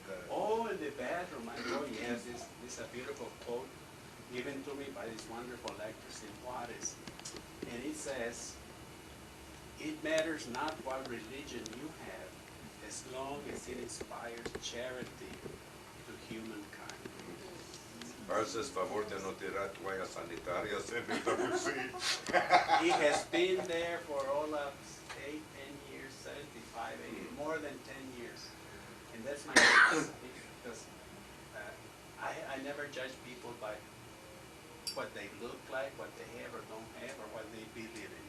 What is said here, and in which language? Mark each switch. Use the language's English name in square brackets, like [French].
[English] Oh, in the bathroom, I know, yes, this is a beautiful quote given to me by this wonderful actress in Juarez. And it says, "It matters not what religion you have, as long as it inspires charity to humankind." [Spanish] Haces favor de no tirar toallas sanitarias en esta piscina. [English] He has been there for all of 8, 10 years, 75, 80, more than 10 years. And that's my case, because I never judge people by what they look like, what they have or don't have, or what they believe in.